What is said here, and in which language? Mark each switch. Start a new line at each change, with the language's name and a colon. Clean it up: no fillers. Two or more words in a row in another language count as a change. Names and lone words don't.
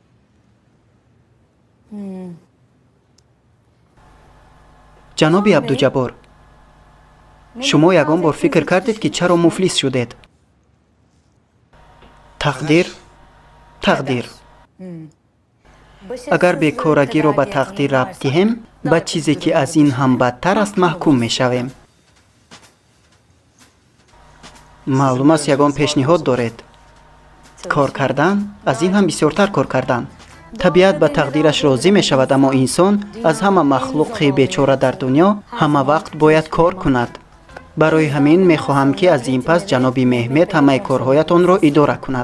Persian: جناب عبدالجبار، شما یگان بار فکر کردید که چرا مفلس شدید؟ تقدیر. اگر بیکارگی را به تقدیر ربط دهیم، به چیزی که از این هم بدتر است محکوم می شویم.
Tajik: маълум аст ягон пешниҳод доред. кор кардан, аз ин ҳам бисёртар кор кардан. табиат ба тақдираш розӣ мешавад, аммо инсон аз ҳама махлуқи бечора дар дунё ҳама вақт бояд кор кунад. барои ҳамин мехоҳам ки аз ин пас ҷаноби Меҳмед ҳамаи корҳоятонро идора кунад.